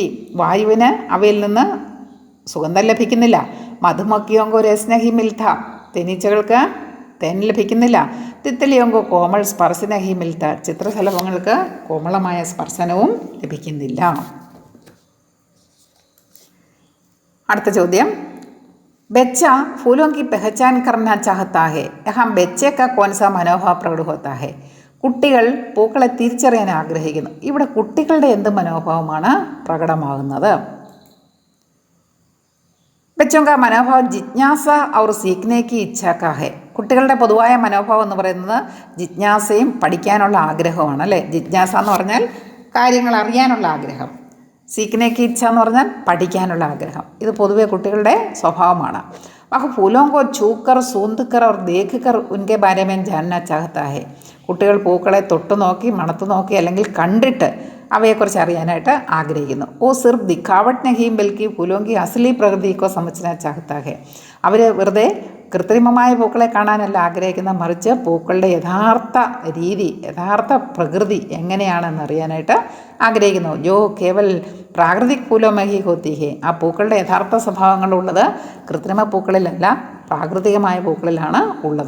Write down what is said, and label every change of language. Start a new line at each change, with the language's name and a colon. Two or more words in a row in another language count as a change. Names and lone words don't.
Malayalam: വായുവിന് അവയിൽ നിന്ന് സുഗന്ധം ലഭിക്കുന്നില്ല.
Hindi: मधुमक्खियों को रस नहीं मिलता.
Malayalam: തേനീച്ചകൾക്ക് തേൻ ലഭിക്കുന്നില്ല.
Hindi: तितलियों को कोमल स्पर्श नहीं मिलता.
Malayalam: ചിത്രശലഭങ്ങൾക്ക് കോമളമായ സ്പർശനവും ലഭിക്കുന്നില്ല. അടുത്ത ചോദ്യം.
Hindi: बच्चा फूलों की पहचान करना चाहता है, यहाँ बच्चे का कौन सा मनोभाव प्रकट होता है?
Malayalam: കുട്ടികൾ പൂക്കളെ തിരിച്ചറിയാൻ ആഗ്രഹിക്കുന്നു. ഇവിടെ കുട്ടികളുടെ എന്ത് മനോഭാവമാണ് പ്രകടമാകുന്നത്?
Hindi: बच्चों का मनोभाव ജിജ്ഞാസ और सीखने की इच्छा का है.
Malayalam: കുട്ടികളുടെ പൊതുവായ മനോഭാവം എന്ന് പറയുന്നത് ജിജ്ഞാസയും പഠിക്കാനുള്ള ആഗ്രഹമാണ് അല്ലേ. ജിജ്ഞാസ എന്ന് പറഞ്ഞാൽ കാര്യങ്ങൾ അറിയാനുള്ള ആഗ്രഹം,
Hindi: सीखने की इच्छा
Malayalam: എന്ന് പറഞ്ഞാൽ പഠിക്കാനുള്ള ആഗ്രഹം. ഇത് പൊതുവെ കുട്ടികളുടെ സ്വഭാവമാണ്.
Hindi: वह फूलों को छूकर सूंघकर और देखकर उनके बारे में जानना चाहता है.
Malayalam: കുട്ടികൾ പൂക്കളെ തൊട്ടു നോക്കി മണത്തു നോക്കി അല്ലെങ്കിൽ കണ്ടിട്ട് അവയെക്കുറിച്ച് അറിയാനായിട്ട് ആഗ്രഹിക്കുന്നു.
Hindi: वो सिर्फ दिखावट नहीं बल्कि ഫൂലോं की असली प्रकृति को समझना चाहता है.
Malayalam: അവർ വെറുതെ കൃത്രിമമായ പൂക്കളെ കാണാനല്ല ആഗ്രഹിക്കുന്ന, മറിച്ച് പൂക്കളുടെ യഥാർത്ഥ രീതി, യഥാർത്ഥ പ്രകൃതി എങ്ങനെയാണെന്ന് അറിയാനായിട്ട് ആഗ്രഹിക്കുന്നു.
Hindi: जो केवल प्राकृतिक फूलों में ही होती है.
Malayalam: ആ പൂക്കളുടെ യഥാർത്ഥ സ്വഭാവങ്ങളുള്ളത് കൃത്രിമ പൂക്കളിലല്ല, പ്രാകൃതികമായ പൂക്കളിലാണ് ഉള്ളത്.